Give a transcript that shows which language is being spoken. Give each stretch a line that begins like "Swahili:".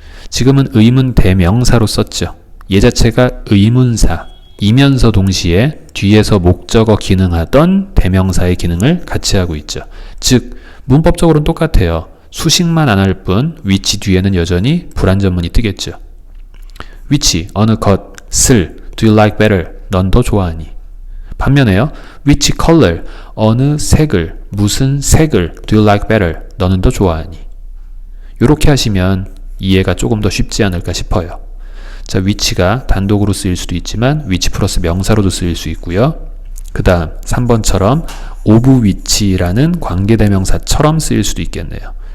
Korean: 지금은 의문 대명사로 썼죠. 얘 자체가 의문사이면서 동시에 뒤에서 목적어 기능하던 대명사의 기능을 같이 하고 있죠. 즉 문법적으로는 똑같아요. 수식만 안 할 뿐 which 뒤에는 여전히 불완전문이 뜨겠죠.
English: which
Korean: 어느 것을
English: do you like better?
Korean: 넌 더 좋아하니? 반면에요.
English: which color
Korean: 어느 색을 무슨 색을
English: do you like better?
Korean: 너는 더 좋아하니? 이렇게 하시면 이해가 조금 더 쉽지 않을까 싶어요. 자, which가 단독으로 쓰일 수도 있지만 which 플러스 명사로도 쓰일 수 있고요. 그 다음 3번처럼 of which라는 관계대명사처럼 쓰일 수도 있겠네요.